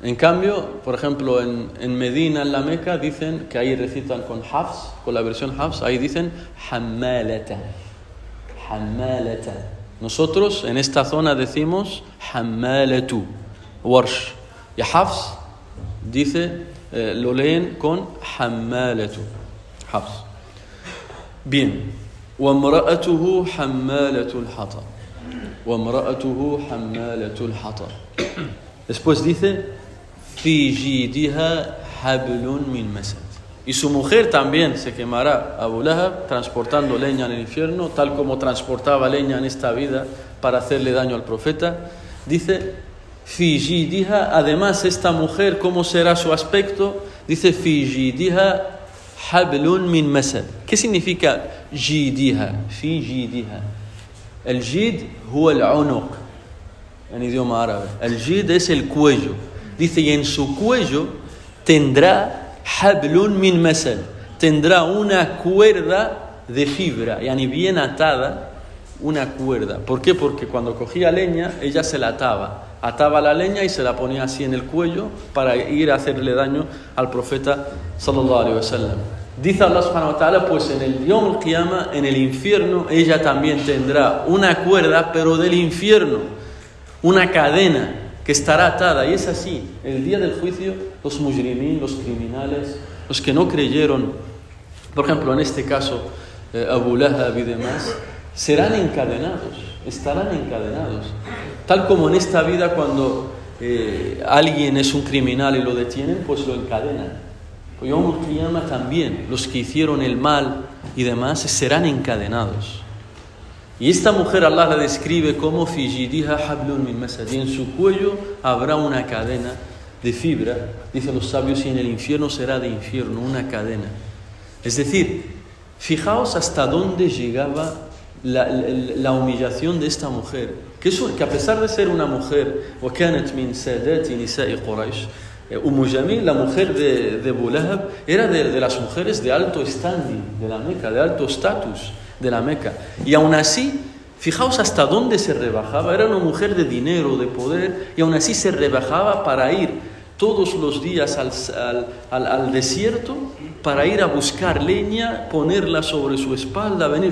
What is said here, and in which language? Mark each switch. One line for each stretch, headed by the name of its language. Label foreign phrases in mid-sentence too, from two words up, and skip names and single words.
Spanish: En cambio, por ejemplo, en Medina, en la Meca, dicen que ahí recitan con Hafs, con la versión Hafs, ahí dicen Hammalata. Hammalata. Nosotros en esta zona decimos Hammalatu, Warsh. Y Hafs dice, lo leen con Hammalatu. Hafs. Bien.
Arabic: وامرأته حمالة الحطب. وامرأته حمالة الحطب.
Spanish: Después dice
Arabic: في جيدها حبل من مسد.
Spanish: Y su mujer también se quemará, Abu Lahab, transportando leña en el infierno, tal como transportaba leña en esta vida para hacerle daño al profeta. Dice,
Arabic: في جيدها,
Spanish: además esta mujer, ¿cómo será su aspecto? Dice,
Arabic: في جيدها حبل من مسد.
Spanish: ¿Qué significa jidiha?
Arabic: في جيدها.
Spanish: El
Arabic: جيد هو العنق,
Spanish: en idioma árabe. El jid es el cuello. Dice, y en su cuello tendrá
Arabic: حبل من مسد,
Spanish: tendrá una cuerda de fibra, yani bien atada, una cuerda. ¿Por qué? Porque cuando cogía leña, ella se la ataba la leña y se la ponía así en el cuello para ir a hacerle daño al profeta
Arabic: صلى الله عليه وسلم.
Spanish: Dice
Arabic: الله سبحانه وتعالى,
Spanish: pues en el
Arabic: يوم القيامة,
Spanish: en el infierno, ella también tendrá una cuerda, pero del infierno, una cadena que estará atada. Y es así, el día del juicio, los mujrimín, los criminales, los que no creyeron, por ejemplo en este caso Abu Lahab y demás, serán encadenados, estarán encadenados, tal como en esta vida cuando alguien es un criminal y lo detienen, pues lo encadenan. Pues
Arabic: يوم القيامة
Spanish: también, los que hicieron el mal y demás serán encadenados. Y esta mujer Allah la describe como
Arabic: في جيدها حبل من مسد,
Spanish: y en su cuello habrá una cadena de fibra, dicen los sabios, y en el infierno será de infierno, una cadena. Es decir, fijaos hasta dónde llegaba la humillación de esta mujer, que a pesar de ser una mujer,
Arabic: وَكَانَتْ مِنْ سَادَاتِ نِسَاءِ قُرَيْشٍ, Jamil,
Spanish: la mujer de Abu Lahab, era de las mujeres de alto standing de la Meca, de alto estatus de la Meca. Y aún así, fijaos hasta dónde se rebajaba. Era una mujer de dinero, de poder, y aún así se rebajaba para ir todos los días al desierto, para ir a buscar leña, ponerla sobre su espalda, venir.